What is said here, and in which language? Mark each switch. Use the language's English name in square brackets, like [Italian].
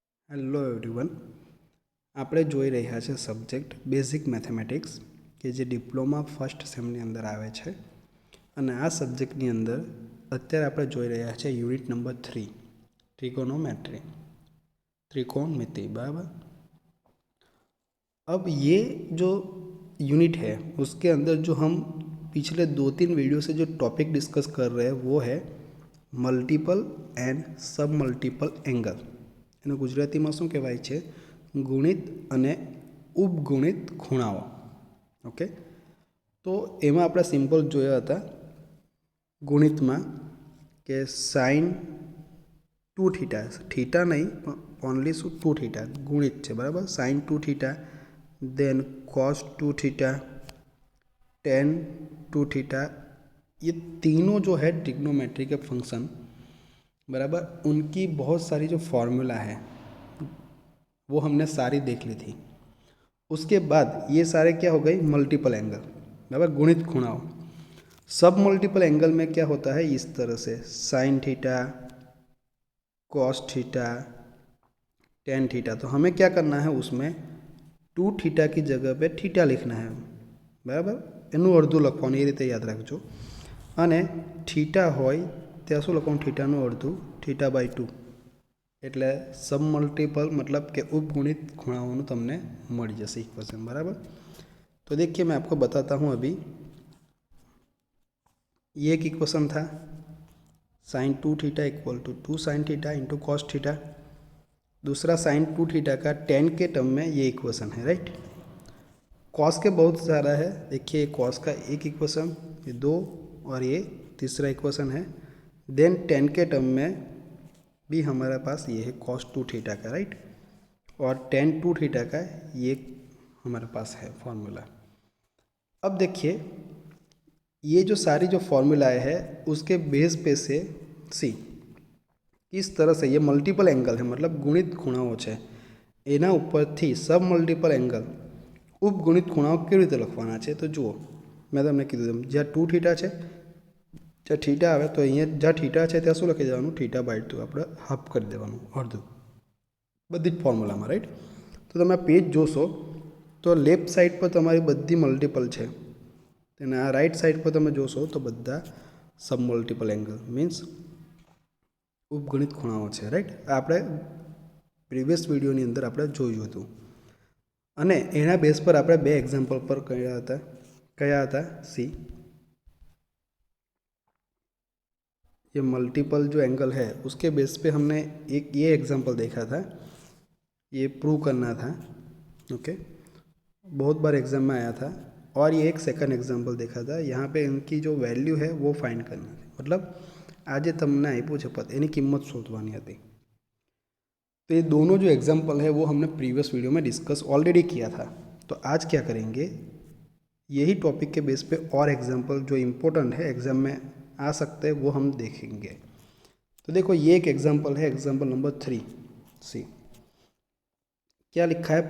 [Gujarati] Hello everyone, આપણે જોઈ રહ્યા છે સબ્જેક્ટ બેઝિક મેથેમેટિક્સ કે જે ડિપ્લોમા ફર્સ્ટ સેમની અંદર આવે છે. અને આ સબ્જેક્ટની અંદર અત્યારે આપણે જોઈ રહ્યા છે [Hindi] यूनिट नंबर 3 ट्रिगोनोमेट्री, त्रिकोणमिति. बराबर. अब ये जो यूनिट है उसके अंदर जो हम पिछले 2-3 वीडियो से जो टॉपिक डिस्कस कर रहे हैं वो है मल्टीपल एंड सब मल्टीपल एंगल. [Gujarati] એનું ગુજરાતીમાં શું કહેવાય છે? ગુણિત અને ઉપગુણિત ખૂણાઓ. ઓકે, તો એમાં આપણે સિમ્પલ જોયા હતા ગુણિતમાં કે સાઇન 2 થીટા, થીટા નહીં પણ ઓનલી શું 2 થીટા ગુણિત છે. બરાબર. [Hindi] Sign 2 theta, then cos 2 theta, ten 2 theta, ये तीनों जो है ट्रिग्नोमेट्री के फंक्शन, बराबर, उनकी बहुत सारी जो फॉर्मूला है वो हमने सारी देख ली थी. उसके बाद ये सारे क्या हो गई? Multiple angle. बराबर. गुणित खूणाओं. सब मल्टीपल एंगल में क्या होता है? इस तरह से sine theta, cos theta, tan theta. तो हमें क्या करना है? उसमें 2 थीटा की जगह पे थीटा लिखना है. [Gujarati] बराबर. એનું અડધું લખવાનું, એ રીતે યાદ રાખજો. અને થીટા હોય ત્યાં શું લખવાનું? થીટાનું અડધું, થીટા બાય 2. એટલે સબ મલ્ટીપલ मतलब કે उपगुणित ખૂણાઓનું તમને મળી જશે ઇક્વેશન. [Hindi] बराबर. तो देखिए मैं आपको बताता हूँ अभी. ये एक इक्वेशन था sign 2 theta equal to 2 sine theta into cos theta. दूसरा साइन 2 थीटा का टेन के टर्म में ये इक्वेशन है. राइट. कॉस के बहुत सारा है. देखिए कॉस का एक इक्वेशन, ये 2 और ये तीसरा इक्वेशन है. देन टेन के टर्म में भी हमारे पास ये है कॉस 2 थीटा का. राइट. और टेन 2 थीटा का ये हमारे पास है फॉर्मूला. अब देखिए ये जो सारी जो फॉर्मूलाएँ है उसके बेस पे से सी इस तरह से ये मल्टीपल एंगल है, मतलब गुणित [Gujarati] ખૂણાઓ છે એના ઉપરથી [Hindi] सब मल्टीपल एंगल [Gujarati] ઉપગુણિત ખૂણાઓ કેવી રીતે લખવાના છે? તો જુઓ, મેં તમને કીધું જ્યાં 2 થીટા છે, જ્યાં થીટા આવે તો અહીંયા જ્યાં થીટા છે ત્યાં શું લખી દેવાનું? થીટા બાય 2 આપણે હાફ કરી દેવાનું, અડધું, બધી જ ફોર્મ્યુલામાં. રાઈટ. તો તમે પેજ જોશો તો લેફ્ટ સાઈડ પર તમારી બધી મલ્ટીપલ છે અને આ રાઈટ સાઈડ પર તમે જોશો તો બધા સબ મલ્ટીપલ એંગલ મીન્સ ઉપગુણિત ખૂણાઓ છે. રાઈટ. આપણે પ્રીવિયસ વિડીયોની અંદર આપણે જોયું હતું અને એના બેઝ પર આપણે બે એક્ઝામ્પલ પર કયા હતા? [Hindi] सी ये मल्टीपल जो एंगल है उसके बेस पे हमने एक ये एग्जाम्पल देखा था, ये प्रूव करना था. ओके, बहुत बार एग्जाम में आया था. और ये एक सेकंड एग्जाम्पल देखा था, यहाँ पे इनकी जो वैल्यू है वो फाइंड करना थी. मतलब आज [Gujarati] તમને આપ્યું છે પદ, એની કિંમત શોધવાની હતી. [Hindi] तो ये दोनों जो एग्जाम्पल है वो हमने प्रीवियस वीडियो में डिस्कस ऑलरेडी किया था. तो आज क्या करेंगे, यही टॉपिक के बेस पे और एग्जाम्पल जो इम्पोर्टेंट है एग्ज़ाम में आ सकते हैं वो हम देखेंगे. तो देखो ये एक एग्जाम्पल है, एग्जाम्पल नंबर 3 सी. क्या लिखा है?